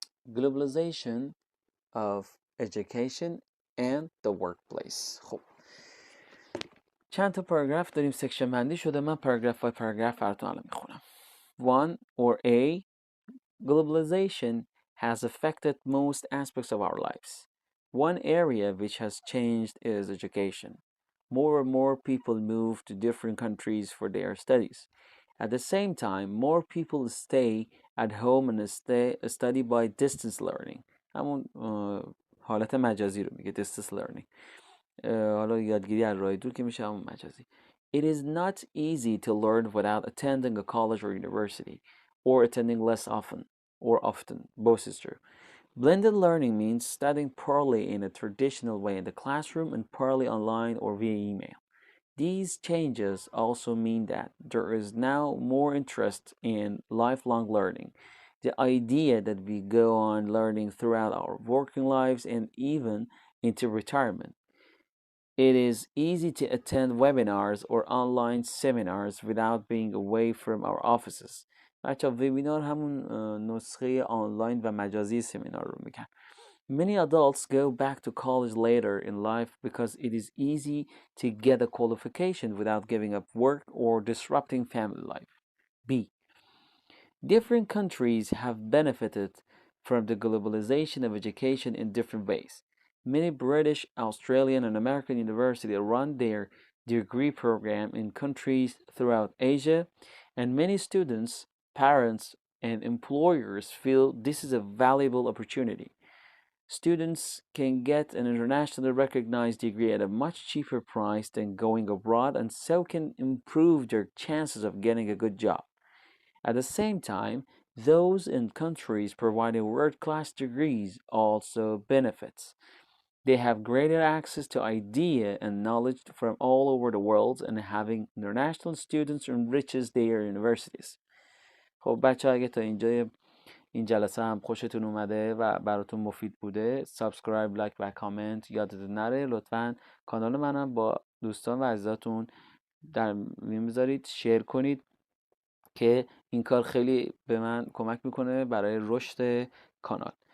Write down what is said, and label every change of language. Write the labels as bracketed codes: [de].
[en] Globalization of education and the workplace. [fa] خب چند تا پاراگراف داریم، سکشن بندی شده. من پاراگراف بای پاراگراف براتون الان میخونم. [en] 1 or A. Globalization has affected most aspects of our lives. One area which has changed is education. More and more people move to different countries for their studies. At the same time, more people stay at home and study by distance learning. [fa] همون حالت مجازی رو میگه [en] distance learning. [fa] حالا یادگیری از راه دور که میشه همون مجازی. [en] It is not easy to learn without attending a college or university, or attending less often, both is true. Blended learning means studying partly in a traditional way in the classroom and partly online or via email. These changes also mean that there is now more interest in lifelong learning. The idea that we go on learning throughout our working lives and even into retirement. It is easy to attend webinars or online seminars without being away from our offices. [fa] بچه وبینار همون نسخه آنلاین و مجازی سمینار رو میگن. [en] Many adults go back to college later in life because it is easy to get a qualification without giving up work or disrupting family life. B. Different countries have benefited from the globalization of education in different ways. Many British, Australian, and American universities run their degree program in countries throughout Asia, and many students, parents, and employers feel this is a valuable opportunity. Students can get an internationally recognized degree at a much cheaper price than going abroad, and so can improve their chances of getting a good job. At the same time, those in countries providing world-class degrees also benefits. They have greater access to idea and knowledge from all over the world, and having international students enriches their universities. [fa] خب بچه اگه تا اینجای این جلسه هم خوشتون اومده و براتون مفید بوده، سابسکرایب، لایک و کامنت یادتون نره. لطفا کانال منم با دوستان و عزیزاتون در میون بذارید، شیر کنید که این کار خیلی به من کمک میکنه برای رشد کانال.